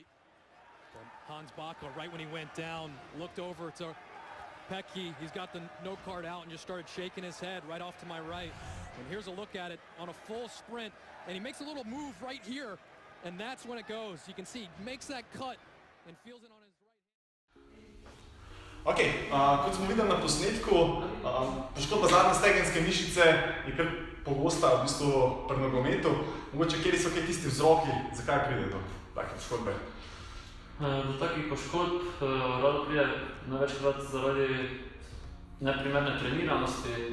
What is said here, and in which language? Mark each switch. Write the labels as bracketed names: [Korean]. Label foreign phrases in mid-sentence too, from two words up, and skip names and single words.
[English] From Hans Backel, right when he went down, looked over to Petke. He's got the note card out and just started shaking his head right off to my right. And here's a look at it on a full sprint, and he makes a little move right here, and that's when it goes. You can see he makes that cut and feels it on his right hand. [Slovenian] Ok, kot smo videli na posnetku, poškodba zadnje stegenske mišice je kar pogosta v bistvu pri nogometu. Mogoče, kje so tisti vzroki, zakaj pride do take poškodbe? Do takih poškodb rado pride največkrat zaradi neprimerne treniranosti.